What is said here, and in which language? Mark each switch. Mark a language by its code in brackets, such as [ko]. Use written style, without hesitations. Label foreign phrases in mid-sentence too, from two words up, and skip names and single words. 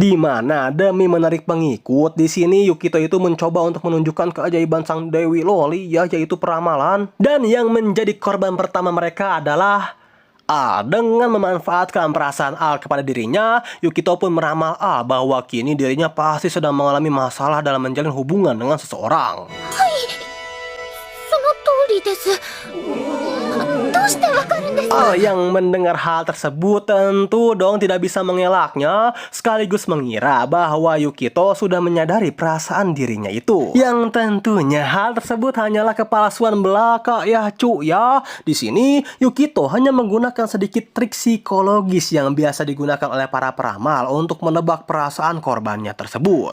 [id] Di mana demi menarik pengikut, di sini Yukito itu mencoba untuk menunjukkan keajaiban sang Dewi Loli, yaitu peramal. Dan yang menjadi korban pertama mereka adalah A. Dengan memanfaatkan perasaan A kepada dirinya, Yukito pun meramal A bahwa kini dirinya pasti sedang mengalami masalah dalam menjalin hubungan dengan seseorang. [ja] その通りですどうしてわかるんです [id] Oh, yang mendengar hal tersebut tentu dong tidak bisa mengelaknya, sekaligus mengira bahwa Yukito sudah menyadari perasaan dirinya itu. Yang tentunya hal tersebut hanyalah kepalsuan belaka ya cu ya. Di sini Yukito hanya menggunakan sedikit trik psikologis yang biasa digunakan oleh para peramal untuk menebak perasaan korbannya tersebut.